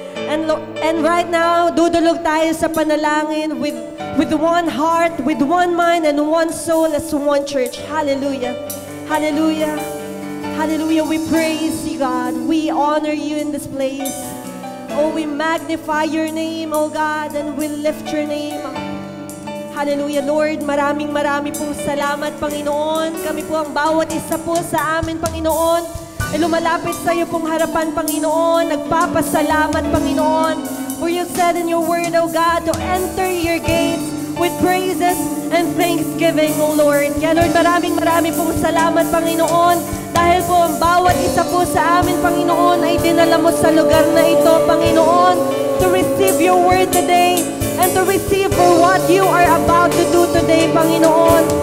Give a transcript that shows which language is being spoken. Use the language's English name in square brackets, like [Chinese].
[English] And right now, [Filipino] dudulog tayo sa panalangin [English] with one heart, with one mind, and one soul as one church. Hallelujah. Hallelujah. Hallelujah. We praise you, God. We honor you in this place. Oh, we magnify your name, oh God, and we lift your name. [Filipino] Hallelujah, Lord. Maraming pong salamat, Panginoon. Kami po ang bawat isa po sa amin, Panginoon, ay lumalapit sa iyo pong harapan, Panginoon. Nagpapasalamat, Panginoon. [English] For you said in your word, oh God, to enter your gates with praises and thanksgiving, oh Lord. [Filipino] Kaya Lord, maraming pong salamat, Panginoon. Dahil po ang bawat isa po sa amin, Panginoon, ay dinala mo sa lugar na ito, Panginoon, [English] to receive your word today and to receive for what you are about to do today, [Filipino] Panginoon.